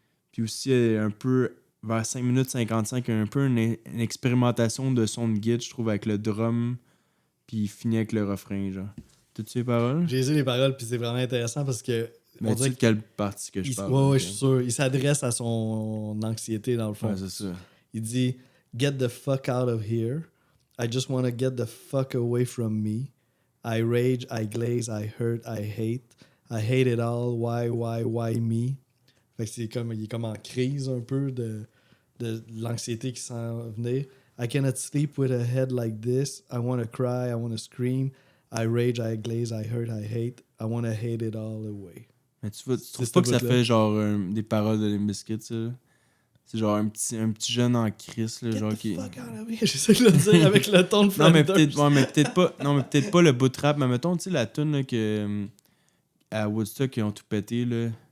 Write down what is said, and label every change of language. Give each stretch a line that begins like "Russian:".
French: Puis aussi, un peu, vers 5 minutes 55, un peu une expérimentation de son de guide, je trouve, avec le drum. Puis il finit avec le refrain. Genre. T'as-tu les paroles? J'ai lu les paroles, puis c'est vraiment intéressant parce que. Mais tu sais de quelle partie que je parle? Ouais, je suis sûr. Il s'adresse à son anxiété, dans le fond. Ouais, c'est ça. Il dit
English: Get the fuck out of here. I just want to get the fuck away from me. I rage, I glaze, I hurt, I hate. I hate it all. Why me?
French: Fait que il est comme en crise un peu de l'anxiété qui s'en venait.
English: I cannot sleep with a head like this. I want to cry, I want to scream. I rage, I glaze, I hurt, I hate. I want to hate it all away.
French: Mais tu trouves pas que ça fait genre des paroles de Limp Bizkit, ça? C'est genre un petit jeune en crise, là, genre qui.
English: Fuck out of here.
French: J'essaie de le dire avec le ton de Non, mais Flanders. peut-être pas. Non, mais peut-être pas le bout de rap. Mais mettons, tu sais, la tune là, que à Woodstock, ils ont tout pété, là.